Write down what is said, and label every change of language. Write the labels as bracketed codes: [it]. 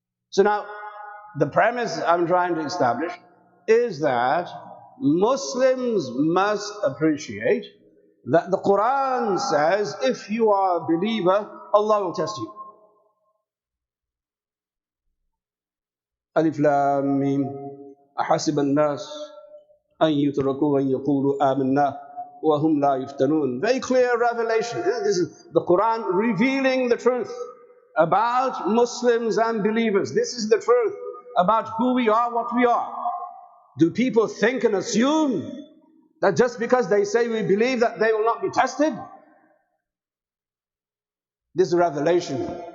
[en] So now, the premise I'm trying to establish is that Muslims must appreciate that the Qur'an says, if you are a believer, Allah will test you. [ar] Alif Lam Mim, أحسب الناس أن يتركوا أن يقولوا آمنا وهم لا يفتنون. [en] Very clear revelation. This is the Qur'an revealing the truth about Muslims and believers. This is the truth about who we are, what we are. Do people think and assume that just because they say we believe that they will not be tested? This revelation